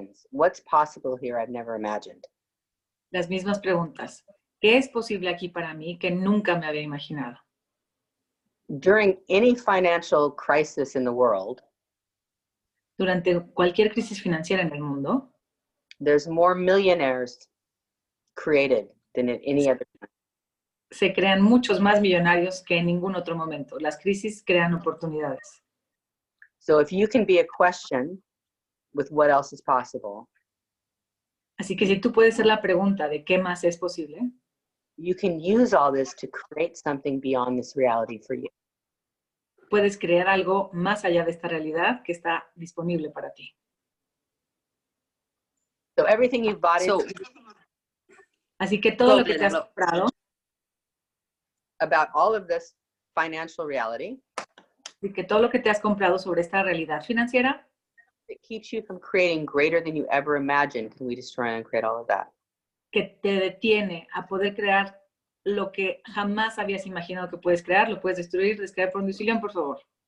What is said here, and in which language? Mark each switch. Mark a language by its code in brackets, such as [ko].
[en] What's possible here I've never imagined? [es] Las mismas preguntas. ¿Qué es posible aquí para mí que nunca me había imaginado? [en] During any financial crisis in the world, [es] durante cualquier crisis financiera en el mundo, [en] there's more millionaires created than at any other time. [es] Se crean muchos más millonarios que en ningún otro momento. Las crisis crean oportunidades. [en] So if you can be a question with what else is possible, [es] así que si tú puedes ser la pregunta de qué más es posible, [en] you can use all this to create something beyond this reality for you. [es] Puedes crear algo más allá de esta realidad que está disponible para ti. [en] So everything you've bought [es] así que todo lo que te has comprado [en] about all of this financial reality, [es] así que todo lo que te has comprado sobre esta realidad financiera, [en] it keeps you from creating greater than you ever imagined. Can we destroy and create all of that? [es] Que te detiene a poder crear lo que jamás habías imaginado que puedes crear, lo puedes destruir, descargar por un decisión, por favor.